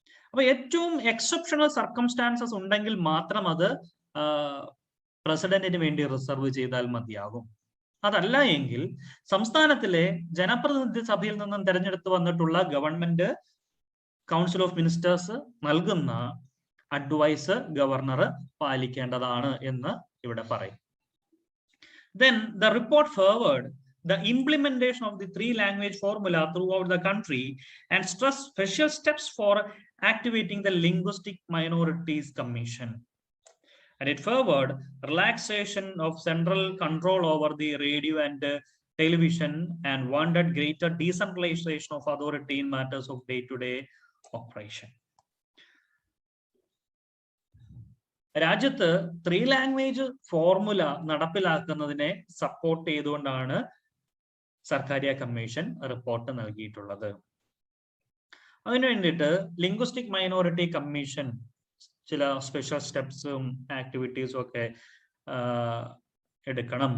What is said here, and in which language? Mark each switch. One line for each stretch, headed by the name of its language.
Malayalam: അപ്പൊ ഏറ്റവും exceptional circumstances ഉണ്ടെങ്കിൽ മാത്രം അത് പ്രസിഡന്റിന് വേണ്ടി റിസർവ് ചെയ്താൽ മതിയാകും. അതല്ല എങ്കിൽ സംസ്ഥാനത്തിലെ ജനപ്രതിനിധി സഭയിൽ നിന്നും തെരഞ്ഞെടുത്ത് വന്നിട്ടുള്ള ഗവൺമെന്റ് കൗൺസിൽ ഓഫ് മിനിസ്റ്റേഴ്സ് നൽകുന്ന അഡ്വൈസ് ഗവർണർ പാലിക്കേണ്ടതാണ് എന്ന് ഇവിടെ പറയും.
English: Then the report furthered the implementation of the 3-language formula throughout the country and stressed special steps for activating the Linguistic Minorities Commission. And it favored relaxation of central control over the radio and television and wanted greater decentralization of authority in matters of day-to-day operation.
Malayalam: രാജ്യത്ത് 3 language formula നടപ്പിലാക്കുന്നതിനെ support ചെയ്തുകൊണ്ടാണ് Sarkaria commission report നൽകിയിട്ടുള്ളത്. അതിനു വേണ്ടിയിട്ട് linguistic minority commission ചില special സ്റ്റെപ്സും ആക്ടിവിറ്റീസും ഒക്കെ എടുക്കണം.